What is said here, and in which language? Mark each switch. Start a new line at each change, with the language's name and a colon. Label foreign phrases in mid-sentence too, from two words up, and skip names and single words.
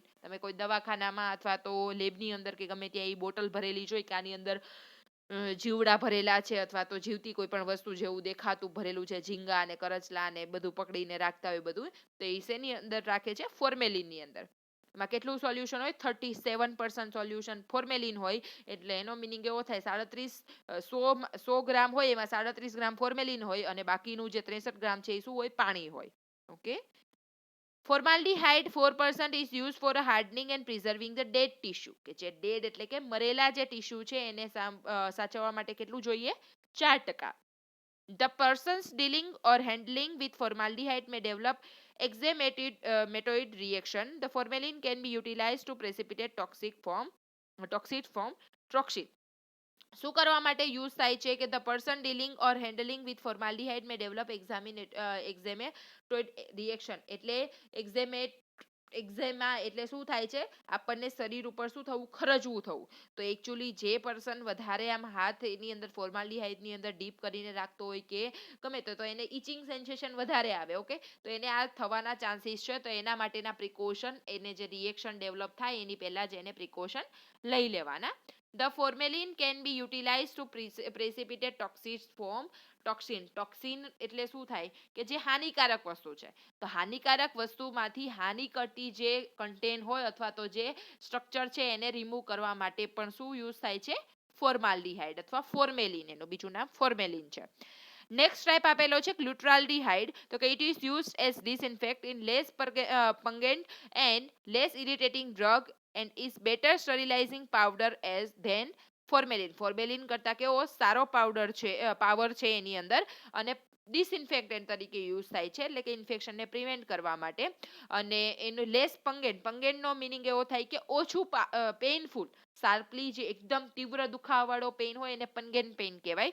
Gujarati: તમે કોઈ દવાખાનામાં અથવા તો લેબની અંદર કે ગમે ત્યાં એ બોટલ ભરેલી જોઈ કે આની અંદર જીવડા ભરેલા છે અથવા તો જીવતી કોઈ પણ વસ્તુ જેવું દેખાતું ભરેલું છે, ઝીંગા અને કરચલા ને બધું પકડીને રાખતા હોય બધું, તો એ શેની અંદર રાખે છે? ફોર્મેલિનની અંદર. એમાં કેટલું સોલ્યુશન હોય? 37%
English: solution formalin
Gujarati: હોય. એટલે એનો મિનિંગ એવો થાય 100 ગ્રામ હોય એમાં 37 ગ્રામ ફોર્મેલિન હોય, અને બાકીનું જે 63 ગ્રામ છે એ શું હોય? પાણી હોય. ઓકે.
English: Formaldehyde 4% is used for hardening and preserving the dead tissue.
Gujarati: કે જે dead એટલે કે મરેલા જે ટીશ્યુ છે એને સાચવવા માટે કેટલું જોઈએ? 4%.
English: The persons dealing or handling with formaldehyde may develop eczematoid reaction. The formalin can be utilized to precipitate toxic form toxin.
Gujarati: શું કરવા માટે યુઝ થાય છે?
English: કે the person dealing or handling with formaldehyde may develop eczematoid reaction.
Gujarati: એટલે એક્ઝેમા એટલે શું થાય છે? આપણને શરીર ઉપર શું થવું? ખરજવું થવું. તો એકચ્યુઅલી જે પર્સન વધારે આમ હાથ એની અંદર ફોર્માલ્ડીહાઇડની અંદર ડીપ કરીને રાખતો હોય કે ગમે તો એને
English: itching sensation
Gujarati: વધારે આવે. ઓકે, તો એને આ થવાના ચાન્સીસ છે. તો એના માટેના પ્રિકોશન, એને જે રિએક્શન ડેવલપ થાય એની પહેલા જ એને પ્રિકોશન લઈ લેવાના.
English: The formalin can be utilized to precipitate toxin.
Gujarati: ટોક્સિન એટલે શું થાય? કે જે હાનિકારક વસ્તુ છે. તો હાનિકારક વસ્તુમાંથી હાનિ કરતી જે કન્ટેન હોય અથવા તો જે સ્ટ્રક્ચર છે એને રિમૂવ કરવા માટે પણ શું યુઝ થાય છે? ફોર્માલ્ડીહાઇડ અથવા ફોર્મેલિન. એનું બીજું નામ ફોર્મેલિન છે.
English: next type
Gujarati: આપેલો છે ગ્લુટાલ્ડીહાઇડ. તો કે
English: it is used as disinfect in less pungent and less irritating drug and is better sterilizing powder as than formalin.
Gujarati: ફોર્મેલિન કરતા કેવો સારો પાવડર છે, પાવર છે એની અંદર, અને ડિસઇન્ફેક્ટન્ટ તરીકે યુઝ થાય છે, એટલે કે ઇન્ફેક્શનને પ્રિવેન્ટ કરવા માટે. અને એનું લેસ પંગેન્ટનો મિનિંગ એવો થાય કે ઓછું પેઇનફુલ. શાર્પલી જે એકદમ તીવ્ર દુખાવાવાળો પેઇન હોય એને
English: pungent pain
Gujarati: કહેવાય.